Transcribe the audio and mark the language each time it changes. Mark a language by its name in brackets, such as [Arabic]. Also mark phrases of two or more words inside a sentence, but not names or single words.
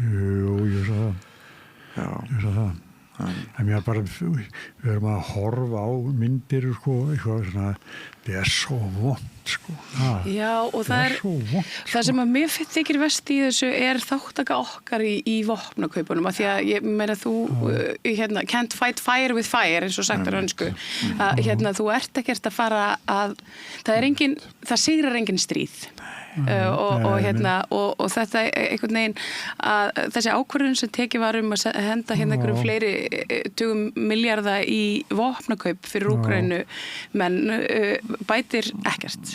[Icelandic] Jú, ég sá það. Ég sá það. En mér bara, við erum að horfa á myndir, sko, eitthvað svona, það er svo vont, sko. Já, og það sem að mér þykir verst í þessu er þáttaka okkar í vopnakaupunum, af því að ég meina þú, [English] can't fight fire with fire, [Icelandic] eins og sagt á rönsku, að þú ert ekkert að fara að, það sigrar engin stríð. Og þetta einhvern veginn að þessi ákvörðun sem tekið var að henda einhverjum fleiri 20 milljarða í vopnakaup fyrir Úkraínu menn bætir ekkert.